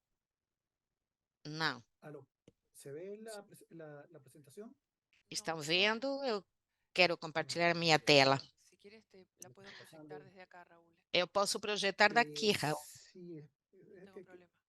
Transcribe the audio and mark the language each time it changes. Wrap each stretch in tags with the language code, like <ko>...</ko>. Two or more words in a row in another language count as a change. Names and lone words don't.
<pt>Não. Estão vendo? Eu quero compartilhar minha tela.</pt> <es>Si quieres, la puedo proyectar desde acá, Raúl.</es> <pt>Eu posso projetar daqui, Raul.</pt> <es>No tengo problema.</es>